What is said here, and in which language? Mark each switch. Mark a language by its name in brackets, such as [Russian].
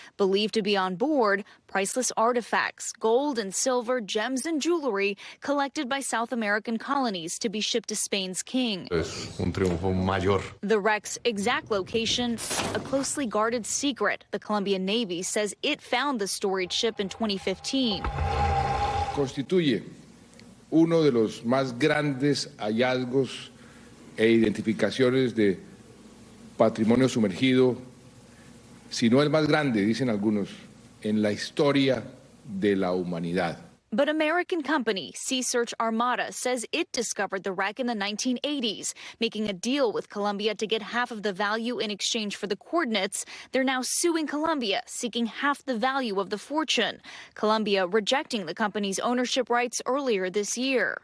[English] Believed to be on board, priceless artifacts, gold and silver, gems and jewelry collected by South American colonies to be shipped to Spain's king. The wreck's exact location, a closely guarded secret. The Colombian Navy says it found the storied ship in 2015. [Spanish] Constituye uno de los más grandes hallazgos e identificaciones de patrimonio sumergido, si no el más grande, dicen algunos, en la historia de la humanidad. [English] But American company Sea Search Armada says it discovered the wreck in the 1980s, making a deal with Colombia to get half of the value in exchange for the coordinates. They're now suing Colombia, seeking half the value of the fortune. Colombia rejecting the company's ownership rights earlier this year.